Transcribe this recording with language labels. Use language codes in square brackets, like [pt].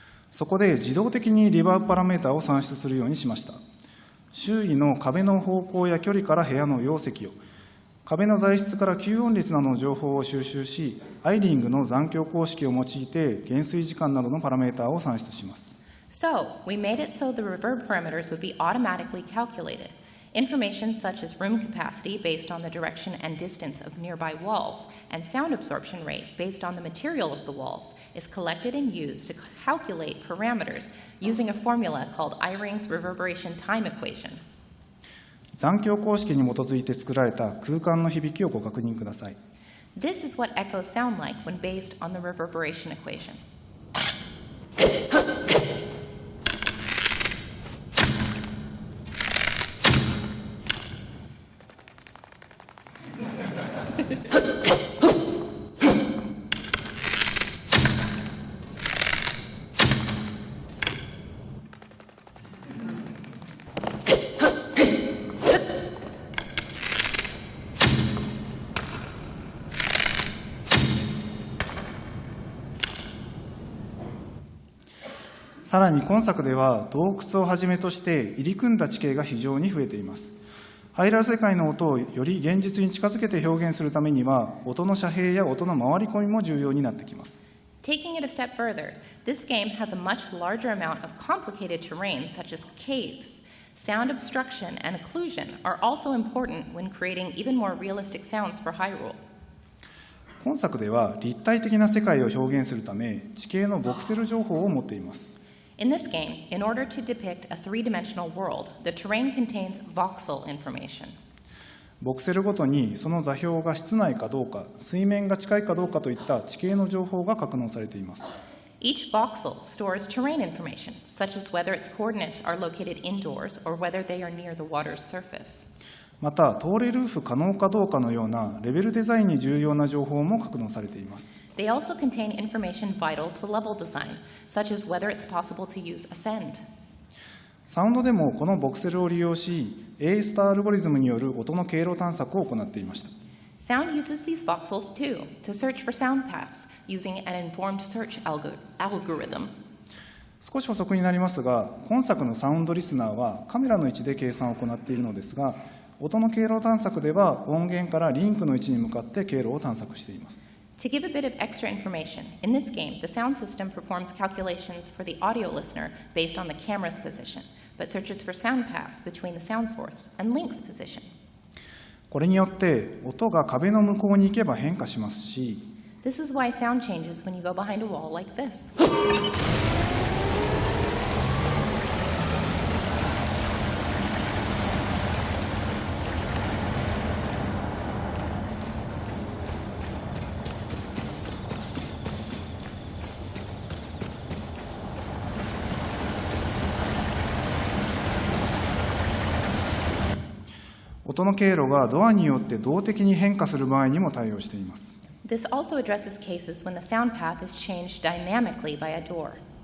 [ja] そこで自動的にリバーブパラメータを算出するようにしました。周囲の壁の方向や距離から部屋の容積を、壁の材質から吸音率などの情報を収集し、アイリングの残響公式を用いて減衰時間などのパラメータを算出します。 [en] So, we made it so the reverb parameters would be automatically calculated. Information such as room capacity based on the direction and distance of nearby walls, and sound absorption rate based on the material of the walls, is collected and used to calculate parameters using a formula called Eyring's reverberation time equation. [ja] 残響公式に基づいて作られた空間の響きをご確認ください。 [en] This is what echoes sound like when based on the reverberation equation. [ja] さらに今作では洞窟をはじめとして入り組んだ地形が非常に増えています。ハイラル世界の音をより現実に近づけて表現するためには、音の遮蔽や音の回り込みも重要になってきます。 [en] Taking it a step further, this game has a much larger amount of complicated terrain such as caves. Sound obstruction and occlusion are also important when creating even more realistic sounds for Hyrule. [ja] 本作では立体的な世界を表現するため、地形のボクセル情報を持っています。 [en] In this game, in order to depict a three-dimensional world, the terrain contains voxel information. [ja] ボクセルごとにその座標が室内かどうか、水面が近いかどうかといった地形の情報が格納されています。 [en] Each voxel stores terrain information, such as whether its coordinates are located indoors or whether they are near the water's surface. [ja] また、通れルーフ可能かどうかのようなレベルデザインに重要な情報も格納されています。 [en] They also contain information vital to level design, such as whether it's possible to use ascend. [ja] サウンドでもこのボクセルを利用し、A スターアルゴリズムによる音の経路探索を行っていました。 [en] Sound uses these voxels too to search for sound paths using an informed search algorithm. [ja] 少し補足になりますが、今作のサウンドリスナーはカメラの位置で計算を行っているのですが、音の経路探索では音源からリンクの位置に向かって経路を探索しています。 [en] To give a bit of extra information, in this game, the sound system performs calculations for the audio listener based on the camera's position, but searches for sound paths between the sound source and link's position. [ja] これによって音が壁の向こうに行けば変化しますし、 [en] This is why sound changes when you go behind a wall like this. [ja] 音の経路がドアによって動的に変化する場合にも対応しています。 [en] This also addresses cases when the sound path is changed dynamically by a door.